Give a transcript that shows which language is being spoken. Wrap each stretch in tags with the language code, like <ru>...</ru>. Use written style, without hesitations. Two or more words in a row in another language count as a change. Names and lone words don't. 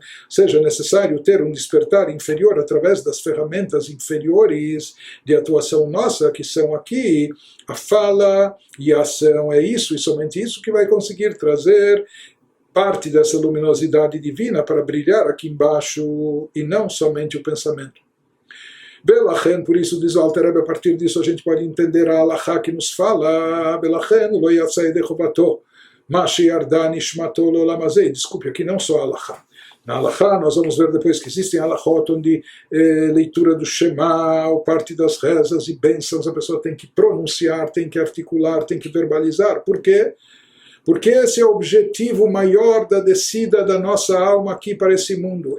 <pt>Seja necessário ter um despertar inferior através das ferramentas inferiores de atuação nossa, que são aqui a fala e a ação. É isso e somente isso que vai conseguir trazer parte dessa luminosidade divina para brilhar aqui embaixo, e não somente o pensamento. Belachen, por isso diz o Alter Rebbe, a partir disso a gente pode entender a Halachá que nos fala,</pt> <he>בלא כן לא יצא ידי חובתו, מה שירדה נשמתו לעולם הזה.</he> <pt>Desculpe, aqui não só a Halachá. Na Halachá nós vamos ver depois que existem Halachot onde leitura do Shema, ou parte das rezas e bênçãos, a pessoa tem que pronunciar, tem que articular, tem que verbalizar. Por quê? Porque esse é o objetivo maior da descida da nossa alma aqui para esse mundo.</pt>